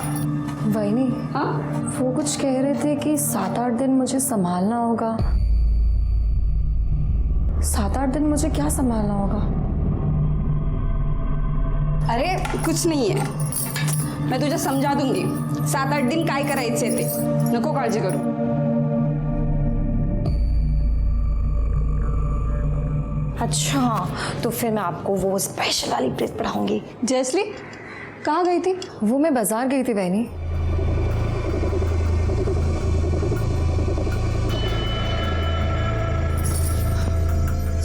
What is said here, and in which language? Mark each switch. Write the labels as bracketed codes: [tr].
[hi] वही नहीं, हाँ, वो कुछ कह रहे थे कि 7-8 दिन मुझे संभालना होगा। 7-8 दिन मुझे क्या संभालना होगा? अरे कुछ नहीं है, मैं तुझे समझा दूंगी। [mr] 7-8 दिन काय करायचे ते, नको काळजी करू। [hi] अच्छा, तो फिर मैं आपको वो स्पेशल वाली प्रेस पढ़ाऊंगी। जयश्री कहाँ गई थी? वो मैं बाजार गई थी बहनी।